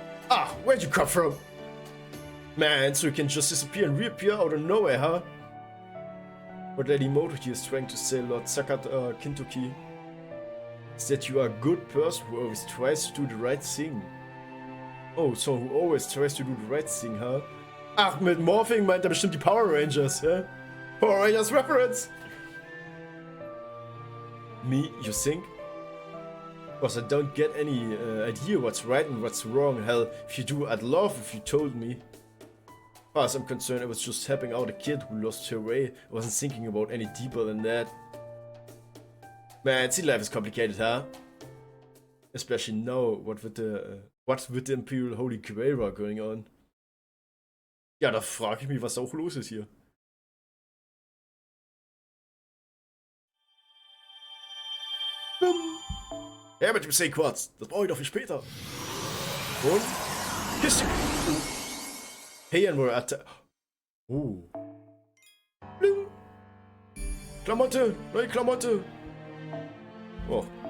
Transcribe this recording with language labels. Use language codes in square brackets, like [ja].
[en] Ah, where'd you come from? Man, so you can just disappear and reappear out of nowhere, huh? What Lady Moto here is trying to say, Lord Kintoki, is that you are a good person who always tries to do the right thing. Oh, so who always tries to do the right thing, huh? [de] Ach, mit Morphing meint er bestimmt die Power Rangers, hä? [en] Power Rangers reference! Me, you think? Because I don't get any idea what's right and what's wrong. Hell, if you do, I'd love if you told me. As far as I'm concerned, I was just helping out a kid who lost her way. I wasn't thinking about any deeper than that. Man, see, life is complicated, huh? Especially now, what with the Imperial Holy Grail war going on. [de] Ja, da frage ich mich, was auch los ist hier. Ja, mit dem Seequarz. Das brauche ich doch viel später. Und? Kiste. [en] Hey, and we're at... [de] Oh. Bling. Klamotte. Neue Klamotte. Oh.